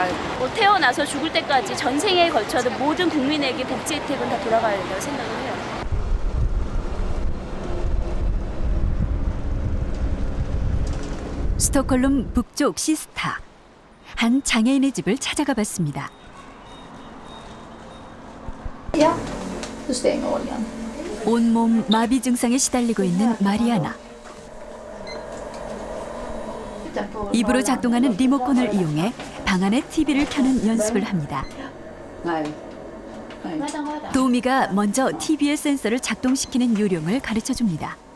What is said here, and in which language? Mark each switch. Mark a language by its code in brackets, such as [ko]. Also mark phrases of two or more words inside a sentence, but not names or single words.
[ko] 뭐 태어나서 죽을 때까지 전생에 걸쳐도 모든 국민에게 복지 혜택은 다 돌아가야 된다고 생각을 해요. 스톡홀름 북쪽 시스타. 한 장애인의 집을 찾아가 봤습니다. [sv] Ja, du stänger oljan. [ko] 온몸 마비 증상에 시달리고 있는 마리아나. 입으로 작동하는 리모컨을 이용해 방 안에 TV를 켜는 연습을 합니다. 도우미가 먼저 TV의 센서를 작동시키는 요령을 가르쳐줍니다.